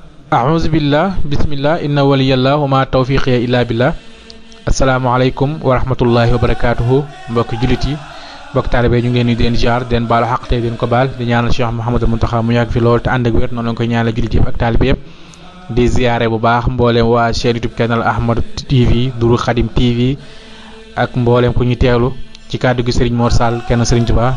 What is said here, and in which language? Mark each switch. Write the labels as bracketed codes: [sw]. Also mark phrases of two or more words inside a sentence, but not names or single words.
[ar] أعوذ بالله بسم الله إن ولي الله وما توفيقي إلا بالله السلام عليكم ورحمة الله وبركاته [wo] mbokk jullit yi mbokk taalibe ñu ngi leen di leen ziar den baalu xaq tey den ko baal di ñaanal Cheikh Mouhamadou Mountakha mu yàgg fi lool te ànd ak wér noonu lañ koy ñaanal jullit yëpp ak taalibe yëpp di ziare bu baax mbooleem waa chaîne YouTube canal Ahmadou TV Duru Khadim TV ak mbooleem ku ñu teewlu ci kàddu gi Serigne Mor Sall kenn Serigne Touba